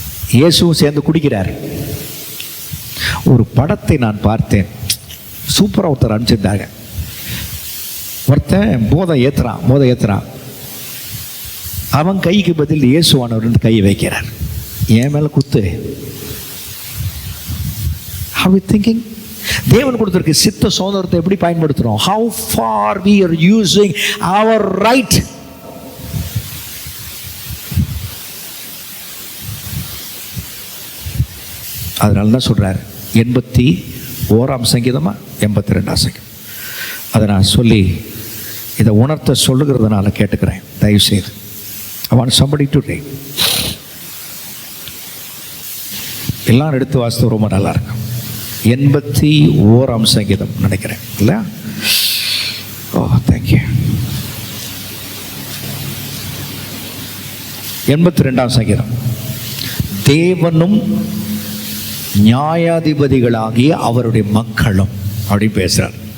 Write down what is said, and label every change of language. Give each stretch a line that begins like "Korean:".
Tamil: இயேசுவும் சேர்ந்து குடிக்கிறார். ஒரு படத்தை நான் பார்த்தேன், சூப்பராக ஒருத்தர் அனுப்பிச்சிருந்தாங்க. ஒருத்தன் போதை ஏத்துறான். அவன் கைக்கு பதில் இயேசுவானவர் கையை வைக்கிறார். என் மேல குத்து.
English: How are you thinking?
Tamil: தேவன் கொடுத்திருக்க சித்த சுதந்திரத்தை எப்படி பயன்படுத்துறோம்?
English: How far we are using our right.
Tamil: அதனால தான் சொல்றார் 81ஆம் சங்கீதமா 82ஆம் சங்கீதம். அதை நான் சொல்லி இதை உணர்த்த சொல்லுகிறதுனால கேட்டுக்கிறேன். தயவு செய்து
English: I want somebody to read.
Tamil: எல்லாரும் எடுத்து வாசித்து ரொம்ப நல்லா இருக்கும். 81ஆம் சங்கீதம் நினைக்கிறேன் இல்லை?
English: Oh thank you.
Tamil: 82ஆம் சங்கீதம். தேவனும் நியாயாதிபதிகளாகிய அவருடைய மக்களும் அப்படின்னு பேசுறார்.